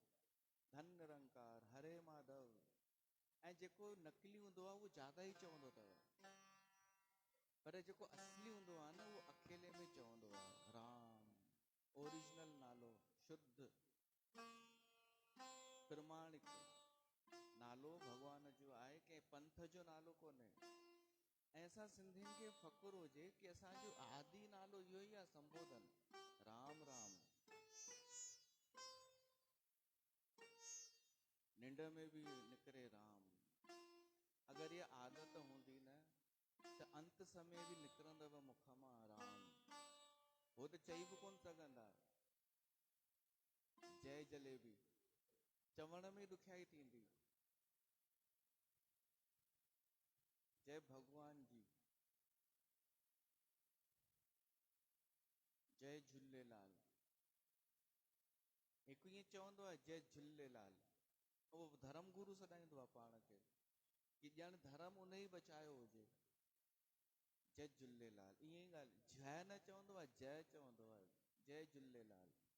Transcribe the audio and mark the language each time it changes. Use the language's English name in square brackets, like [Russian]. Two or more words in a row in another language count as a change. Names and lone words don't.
[Sindhi] धन निरंकार, हरे माधव, ऐं जेको नकली हूंदो आहे उहो ज्यादा ई चवंदो अथव, पर जेको असली हूंदो आहे न उहो अकेले में चवंदो आहे राम। ओरिजिनल नालो, शुद्ध प्रमाणिक नालो भगवान जो आहे, कंहिं पंथ जो नालो कोन्हे। ऐं असां सिंधियुनि खे फ़ख़ुरु हुजे कि असांजो आदि नालो इहो ई आहे, संबोधन राम राम। निंड में बि निकिरे राम। अगरि इहा आदत हूंदी न त अंत समय बि निकिरंदव मुख मां राम। हो त चई बि कोन सघंदा जय जलेबी, चवण में ॾुखियाई थींदी। जय भगवान जी, जय झूलेलाल। हिकु ईअं चवंदो आहे जय झूलेलाल, उहो धर्म गुरु सॾाईंदो आहे पाण खे कि ॼण धर्म उन ई बचायो हुजे। जय झूलेलाल, ईअं ई ॻाल्हि, जय न चवंदो आहे, जय चवंदो आहे, जय झूलेलाल।